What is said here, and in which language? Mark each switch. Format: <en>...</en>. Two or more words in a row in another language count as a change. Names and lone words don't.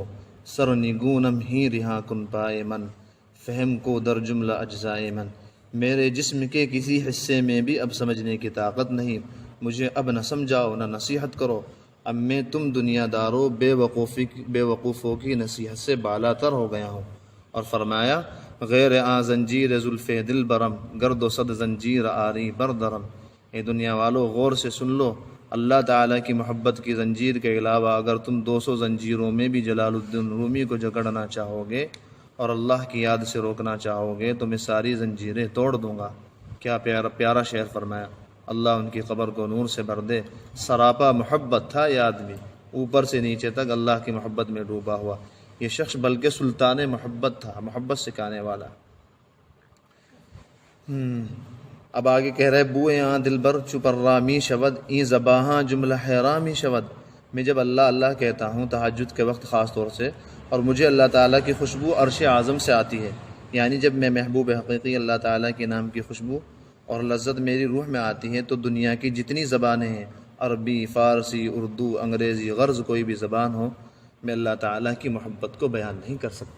<fa>سر نگونم ہی رہا کن پائے من، فہم کو در جملہ اجزائے من،</fa> <ur>میرے جسم کے کسی حصے میں بھی اب سمجھنے کی طاقت نہیں، مجھے اب نہ سمجھاؤ نہ نصیحت کرو، اب میں تم دنیا داروں بے وقوفوں کی نصیحت سے بالا تر ہو گیا ہوں۔ اور فرمایا</ur> <fa>غیر آ زنجیر زلف دل برم، گرد و صد زنجیر آری بردرم۔</fa> <ur>اے دنیا والو غور سے سن لو، اللہ تعالیٰ کی محبت کی زنجیر کے علاوہ اگر تم 200 زنجیروں میں بھی جلال الدین رومی کو جکڑنا چاہو گے اور اللہ کی یاد سے روکنا چاہو گے تو میں ساری زنجیریں توڑ دوں گا۔ کیا پیارا شعر فرمایا، اللہ ان کی قبر کو نور سے بھر دے۔ سراپا محبت تھا یہ آدمی، اوپر سے نیچے تک اللہ کی محبت میں ڈوبا ہوا یہ شخص، بلکہ سلطان محبت تھا، محبت سکھانے والا۔ اب آگے کہہ رہے</ur> <fa>بوئے آں دل بر چپرامی شود، این زباہاں جملہ حیرامی شود۔</fa> <ur>میں جب اللہ اللہ کہتا ہوں تہجد کے وقت خاص طور سے، اور مجھے اللہ تعالیٰ کی خوشبو عرش اعظم سے آتی ہے، یعنی جب میں محبوب حقیقی اللہ تعالیٰ کے نام کی خوشبو اور لذت میری روح میں آتی ہے، تو دنیا کی جتنی زبانیں ہیں، عربی، فارسی، اردو، انگریزی، غرض کوئی بھی زبان ہو، میں اللہ تعالیٰ کی محبت کو بیان نہیں کر سکتا۔</ur>